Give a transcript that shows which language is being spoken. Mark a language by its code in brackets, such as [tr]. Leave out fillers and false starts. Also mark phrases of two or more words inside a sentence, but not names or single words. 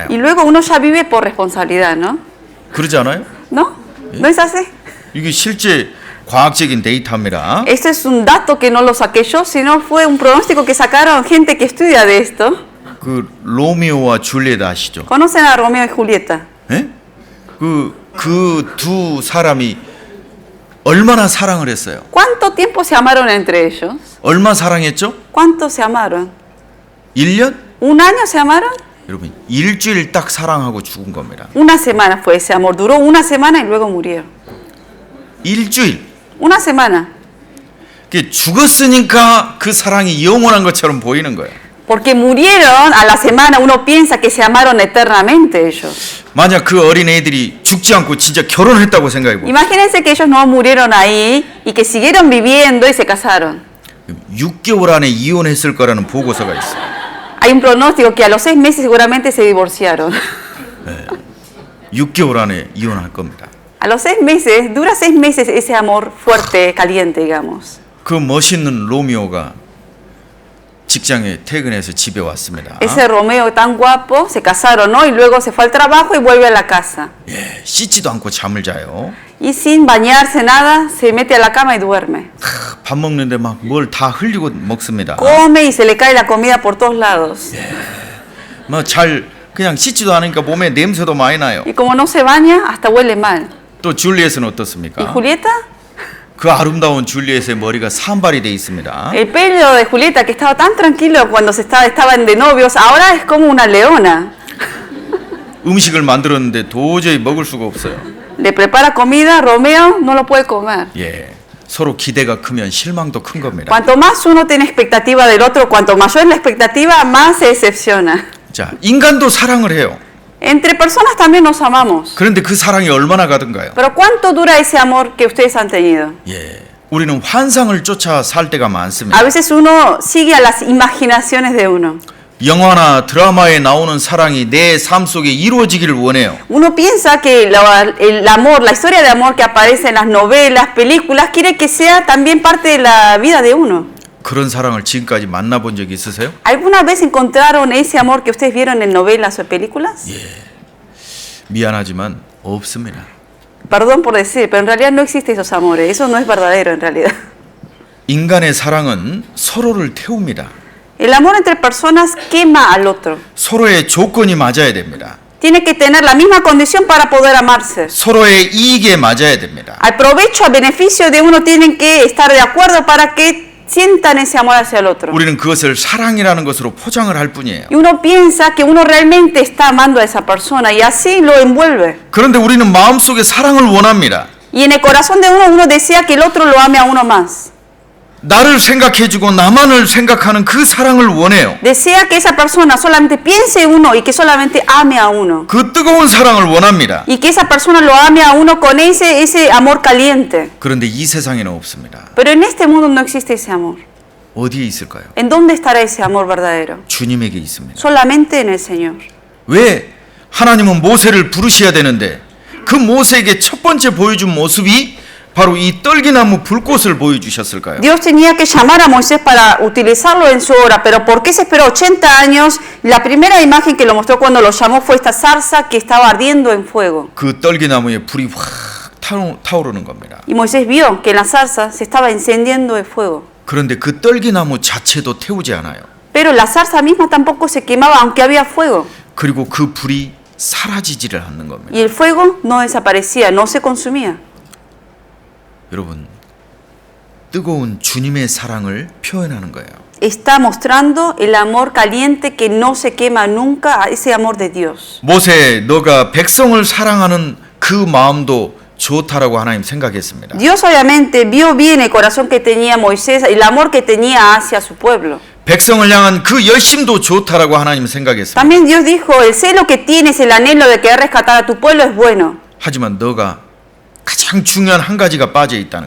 [es] Y luego uno ya vive por responsabilidad, ¿no? [ko] 그러지 않아요? [es] ¿No? ¿No es así? [ko] 이게 실제 과학적인 데이터입니다. [es] Este es un dato que no lo saqué yo, sino fue un pronóstico que sacaron gente que estudia de esto. [ko] 그 로미오와 줄리엣 아시죠? [es] ¿Conocen a Romeo y Julieta? [ko] 예? 그 두 사람이 얼마나 사랑을 했어요? [es] ¿Cuánto tiempo se amaron entre ellos? [ko] 얼마 사랑했죠? [es] ¿Cuánto se amaron? [ko] 1년? [es] ¿1 año se amaron? [ko] 여러분, 일주일 딱 사랑하고 죽은 겁니다. [es] Una semana fue ese amor, duró una semana y luego murieron. [ko] 일주일. [es] Una semana. [ko] 그 죽었으니까 그 사랑이 영원한 것처럼 보이는 거예요. [es] Porque murieron a la semana, uno piensa que se amaron eternamente ellos. [ko] 만약 그 어린 애들이 죽지 않고 진짜 결혼했다고 생각해 보. [es] Imagínense que ellos no murieron ahí y que siguieron viviendo y se casaron. [ko] 6개월 안에 이혼했을 거라는 보고서가 있어요. [es] Hay un pronóstico que a los 6 meses seguramente se divorciaron. [ko] 6개월 안에 이혼할 겁니다. [es] A los 6 meses, dura 6 meses ese amor fuerte, caliente, digamos. [ko] 그 멋있는 로미오가 직장에 퇴근해서 집에 왔습니다. [es] Ese Romeo tan guapo, se casaron, ¿no? Y luego se fue al trabajo y vuelve a la casa. [ko] 예, 씻지도 않고 잠을 자요. [es] Y sin bañarse nada, se mete a la cama y duerme. [ko] 밥 먹는데 막 뭘 다 흘리고 먹습니다. [es] Come y se le cae la comida por todos lados. [ko] 뭐 잘 그냥 씻지도 않으니까 몸에 냄새도 많이 나요. [es] Y como no se baña, hasta huele mal. [ko] 또 줄리엣은 [es] ¿Y [ko] 어떻습니까? [es] Julieta? [ko] 그 아름다운 줄리엣의 머리가 산발이 돼 있습니다. [es] El pelo de Julieta, que estaba tan tranquilo cuando estaban de novios, ahora es como una leona. [ko] 음식을 만들었는데 도저히 먹을 수가 없어요. [es] Le prepara comida, Romeo no lo puede comer. [ko] 예, 서로 기대가 크면 실망도 큰 겁니다. [es] Cuanto más uno tiene expectativa del otro, cuanto mayor es la expectativa, más se decepciona. [ko] 자, 인간도 사랑을 해요. [es] Entre personas también nos amamos. [ko] 그런데 그 사랑이 얼마나 가든가요? [es] Pero ¿cuánto dura ese amor que ustedes han tenido? [ko] 예, 우리는 환상을 쫓아 살 때가 많습니다. [es] A veces uno sigue a las imaginaciones de uno. [ko] 영화나 드라마에 나오는 사랑이 내 삶 속에 이루어지기를 원해요. [es] Uno piensa que el amor, la historia de amor que aparece en las novelas, películas, quiere que sea también parte de la vida de uno. [ko] 그런 사랑을 지금까지 만나본 적이 있으세요? [es] ¿Alguna vez encontraron ese amor que ustedes vieron en novelas o películas? [ko] 미안하지만 없습니다. [es] Perdón por decir, pero en realidad no existen esos amores. Eso no es verdadero en realidad. [ko] 인간의 사랑은 서로를 태웁니다. [es] El amor entre personas quema al otro. [ko] 서로의 조건이 맞아야 됩니다. [es] Tiene que tener la misma condición para poder amarse. [ko] 서로의 이익에 맞아야 됩니다. [es] Al provecho, al beneficio de uno tienen que estar de acuerdo para que sientan ese amor hacia el otro. [ko] 우리는 그것을 사랑이라는 것으로 포장을 할 뿐이에요. [es] Y uno piensa que uno realmente está amando a esa persona y así lo envuelve. [ko] 그런데 우리는 마음속에 사랑을 원합니다. [es] Y en el corazón de uno desea que el otro lo ame a uno más. [ko] 나를 생각해주고 나만을 생각하는 그 사랑을 원해요. [es] Desea que esa persona solamente piense en uno y que solamente ame a uno. [ko] 그 뜨거운 사랑을 원합니다. [es] Y que esa persona lo ame a uno con ese amor caliente. [ko] 그런데 이 세상에는 없습니다. [es] Pero en este mundo no existe ese amor. [ko] 어디에 있을까요? [es] ¿En dónde estará ese amor verdadero? [ko] 주님에게 있습니다. [es] Solamente en el Señor. [ko] 왜 하나님은 모세를 부르셔야 되는데 그 모세에게 첫 번째 보여준 모습이 바로 이 떨기나무 불꽃을 보여주셨을까요? [es] Dios tenía que llamar a Moisés para utilizarlo en su obra, pero ¿por qué se esperó 80 años? La primera imagen que lo mostró cuando lo llamó fue esta zarza que estaba ardiendo en fuego. [ko] 그 떨기나무에 불이 확 타오르는 겁니다. [es] Y Moisés vio que en la zarza se estaba encendiendo el fuego. [ko] 그런데 그 떨기나무 자체도 태우지 않아요. [es] Pero la zarza misma tampoco se quemaba aunque había fuego. [ko] 그리고 그 불이 사라지지를 않는 겁니다. [es] Y el fuego no desaparecía, no se consumía. [ko] 여러분, 뜨거운 주님의 사랑을 표현하는 거예요. [es] Está mostrando el amor caliente que no se quema nunca, ese amor de Dios. [ko] 모세, 너가 백성을 사랑하는 그 마음도 좋다라고 하나님 생각했습니다. [es] Dios obviamente vio bien el corazón que tenía Moisés, el amor que tenía hacia su pueblo. [ko] 백성을 향한 그 열심도 좋다라고 하나님 생각했습니다. [es] También Dios dijo, el celo que tienes, el anhelo de querer rescatar a tu pueblo es bueno. [ko] 하지만 너가 가장 중요한 한 가지가 빠져 있다는 거예요.